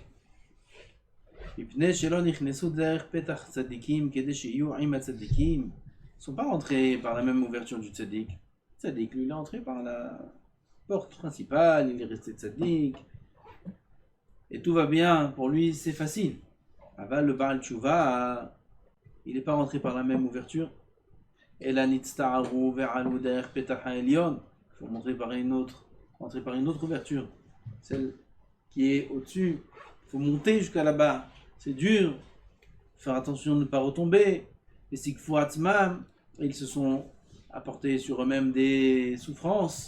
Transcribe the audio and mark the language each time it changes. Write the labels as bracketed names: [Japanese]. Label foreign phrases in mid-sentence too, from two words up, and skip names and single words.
[French] Ils ne sont pas rentrés par la même ouverture du Tzadik. Tzadik, lui, il est entré par la porte principale, il est resté Tzadik. Et tout va bien, pour lui, c'est facile. Aval, le Baal Tshuva, il n'est pas rentré par la même ouverture. Et la [Hebrew] ונצטערו ועלו דרך פתח העליון. [French] Il faut rentrer par une autre ouverture. Celle qui est au-dessus. Il faut monter jusqu'à là-bas. C'est dur. Faire attention de ne pas retomber. Les [Hebrew] סיגפו עצמם, [French] ils se sont apportés sur eux-mêmes des souffrances.